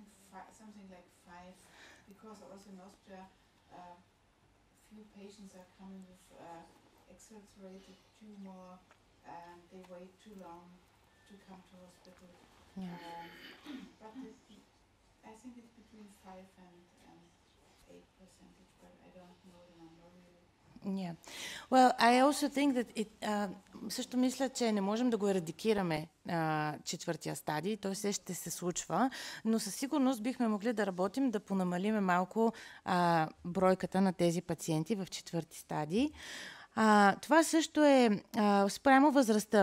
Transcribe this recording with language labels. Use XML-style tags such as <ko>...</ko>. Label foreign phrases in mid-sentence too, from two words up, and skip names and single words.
<en>something like 5, because also in Austria, few patients are coming with exaggerated tumor, and they wait too long to come to hospital. Yeah. But I think it's between 5 and 8%, but I don't know the number really. Yeah. Well, I also think that</en> <bg>също мисля, че не можем да го ерадикираме четвъртия стадий, той все ще се случва, но със сигурност бихме могли да работим да понамалиме малко бройката на тези пациенти в четвърти стадий. Това също е спрямо възрастта.</bg>